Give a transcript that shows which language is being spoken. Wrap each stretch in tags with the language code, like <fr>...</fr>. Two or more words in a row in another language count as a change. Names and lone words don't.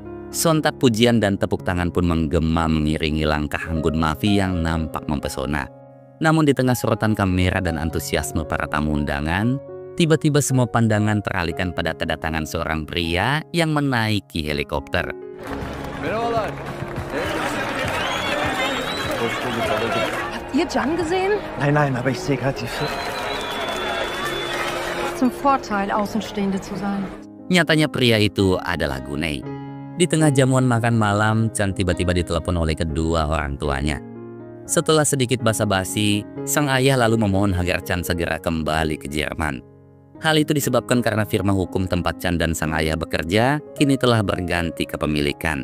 <id>Sontak pujian dan tepuk tangan pun menggema mengiringi langkah anggun Mafi yang nampak mempesona. Namun di tengah sorotan kamera dan antusiasme para tamu undangan, tiba-tiba semua pandangan teralihkan pada kedatangan seorang pria yang menaiki helikopter.</id> <de>Habt ihr Can gesehen? Nein, aber ich sehe gerade die Filme. Zum Vorteil, Außenstehende zu sein.</de> <id>Nyatanya pria itu adalah Guney. Di tengah jamuan makan malam, Chan tiba-tiba ditelepon oleh kedua orang tuanya. Setelah sedikit basa-basi, sang ayah lalu memohon agar Chan segera kembali ke Jerman. Hal itu disebabkan karena firma hukum tempat Chan dan sang ayah bekerja kini telah berganti kepemilikan.</id>